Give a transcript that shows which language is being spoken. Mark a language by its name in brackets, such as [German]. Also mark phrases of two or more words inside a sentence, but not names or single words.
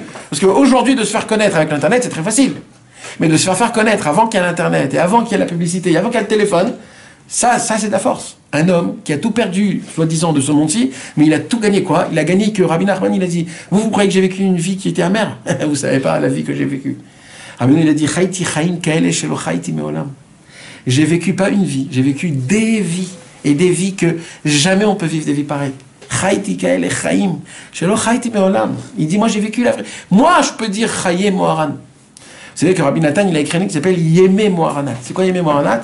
[French] Parce qu'aujourd'hui, de se faire connaître avec l'Internet, c'est très facile. Mais de se faire connaître avant qu'il y ait l'Internet, et avant qu'il y ait la publicité, et avant qu'il y ait le téléphone, ça c'est de la force. Un homme qui a tout perdu, soi-disant, de ce monde-ci, mais il a tout gagné quoi? Il a gagné que Rabbi Nachman, il a dit, vous croyez que j'ai vécu une vie qui était amère? Vous savez pas la vie que j'ai vécue. Rabbeinu, il a dit, [Hebrew] חייתי חיים כאלה שלא חייתי מעולם. [French] J'ai vécu pas une vie, j'ai vécu des vies. Et des vies que jamais on peut vivre des vies pareilles. Il dit, moi j'ai vécu la vraie. Moi je peux dire Chayé Moharan. Vous savez que Rabbi Nathan, il a écrit un livre qui s'appelle Yemé Moharanat. C'est quoi Yemé Moharanat?